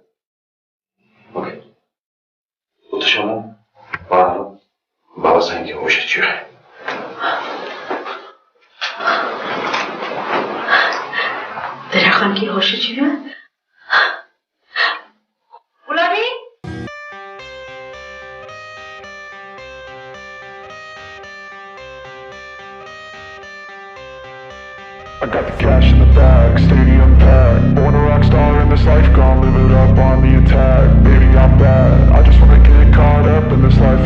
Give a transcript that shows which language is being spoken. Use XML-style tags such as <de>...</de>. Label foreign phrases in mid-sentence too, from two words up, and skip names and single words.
<sd>ओके, उत शमू पाण बाबा साईं खे होश अची वियो आहे। दरिया ख़ान की होश अची वियो आहे? गुलाबी,</sd> <en>I got the cash in the bag, stadium packed. Born a rock star in this life, gonna live it up on the attack. Baby, I'm bad, I just wanna get caught up in this life.</en>